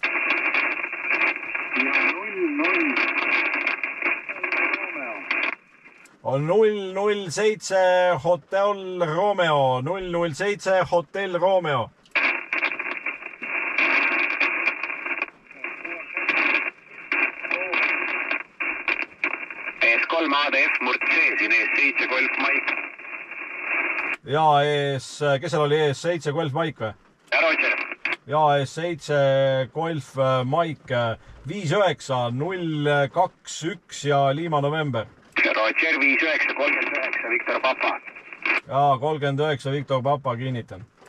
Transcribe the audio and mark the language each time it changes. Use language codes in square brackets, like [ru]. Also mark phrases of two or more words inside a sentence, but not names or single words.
[et] On 007 Hotel Romeo, 007 Hotel Romeo. ES3 ADF Murd C, siin ES7 Golf Mike. Ja kes seal oli, ES7 Golf Mike või? Roger. Ja ES7 Golf Mike, 59-021 ja Lima November. Roger, 59-39 Victor Papa. Ja 39 Victor Papa, kinnitan.